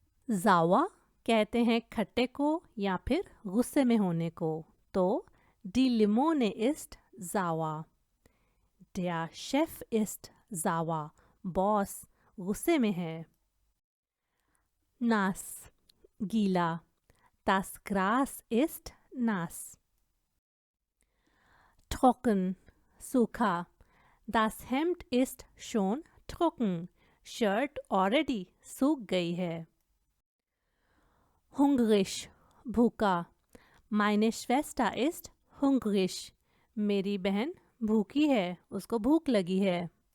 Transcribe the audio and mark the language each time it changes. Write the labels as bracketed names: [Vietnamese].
[Hindi] sauer कहते हैं खट्टे को या फिर गुस्से में होने को, तो [German] die Limone ist sauer, [Hindi] der Chef ist sauer, boss गुस्से में है। [German] nass गीला, das Gras ist nass। trocken सूखा, das Hemd ist schon trocken, [Hindi] shirt already सूख गई है। hungrig भूखा, [German] meine Schwester ist hungrig, [Hindi] मेरी बहन भूखी है, उसको भूख लगी है।